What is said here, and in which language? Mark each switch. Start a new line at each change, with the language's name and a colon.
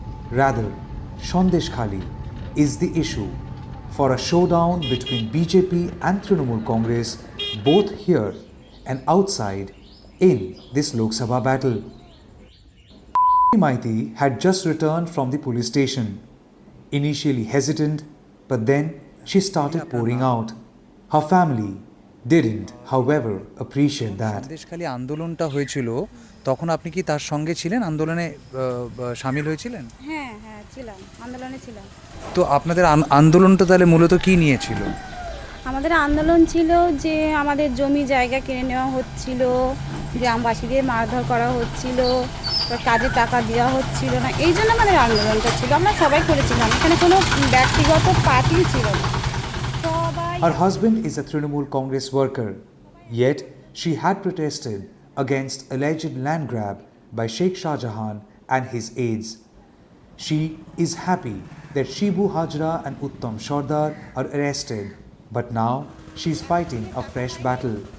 English: Rather, Sandeshkhali is the issue for a showdown between BJP and Trinamool Congress, both here and outside in this Lok Sabha battle. Maiti had just returned from the police station. Initially hesitant, but then she started pouring out. Her family didn't, however, appreciate that.
Bangla: Sandeshkhali আন্দোলনটা হয়েছিল তখন আপনি কি তার সঙ্গে ছিলেন আন্দোলনে শামিল হয়েছিলেন? হ্যাঁ হ্যাঁ ছিলাম, আন্দোলনে ছিলাম। তো আপনাদের আন্দোলনটা তাহলে মূলত কি নিয়েছিল? আমাদের আন্দোলন ছিল যে আমাদের জমি জায়গা কিনে নেওয়া হচ্ছিল, গ্রামবাসীদের মারধর করা হচ্ছিল, কাজে টাকা দেওয়া হচ্ছিল না, এই জন্য আমাদের আন্দোলনটা ছিল। আমরা সবাই করেছিলাম, এখানে কোনো ব্যক্তিগত পার্টি ছিল না।
English: Her husband is a Trinamool Congress worker, yet she had protested against alleged land grab by Seikh Shahjahan and his aides. She is happy that Shibu Hajra and Uttam Sardar are arrested, but now she is fighting a fresh battle.